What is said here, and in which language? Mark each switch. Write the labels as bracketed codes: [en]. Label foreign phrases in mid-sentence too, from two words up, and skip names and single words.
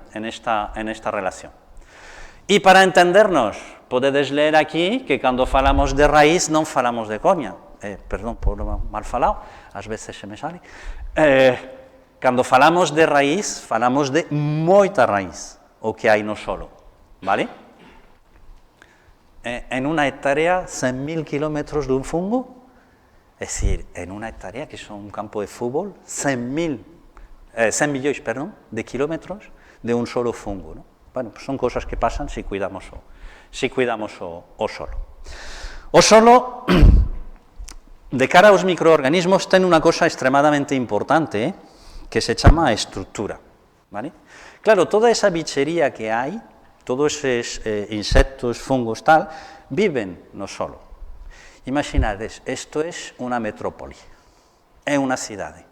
[es] En esta relación. [gl] E para entendernos, podedes ler aquí que cando falamos de raíz non falamos de coña, perdón por mal falado, ás veces se me sale, cando falamos de raíz, falamos de moita raíz, o que hai no solo, vale? [es] En una hectárea, 100.000 kilómetros de un fungo, es decir, en una hectárea, que son un campo de fútbol, 100 millones de kilómetros de un solo fungo, ¿no? Bueno, pues son cosas que pasan si cuidamos [gl] o solo. O solo, de cara aos microorganismos, ten unha cosa extremadamente importante, que se chama estructura, ¿vale? [es] Claro, toda esa bichería [gl] que hai, [es] todos esos insectos, fungos, tal, [gl] viven no solo. Imaginades, isto é unha metrópoli, é unha cidade.